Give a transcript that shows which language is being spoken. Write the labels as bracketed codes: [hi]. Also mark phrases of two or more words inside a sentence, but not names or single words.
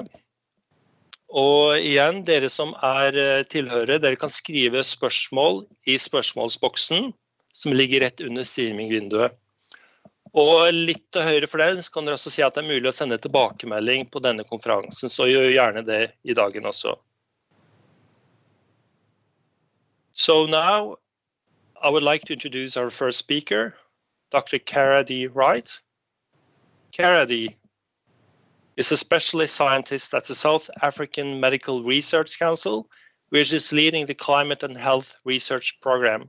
[no] Og igjen, dere som tilhører, dere kan skrive spørsmål i spørsmålsboksen som ligger rett under streamingvinduet. Og litt til høyre for det, så kan dere også si at det mulig å sende tilbakemelding på denne konferansen, så gjør gjerne det i dagen også. [en] So now, I would like to introduce our first speaker, Dr. Caradee Wright. Caradee is a specialist scientist at the South African Medical Research Council, which is leading the Climate and Health Research Program.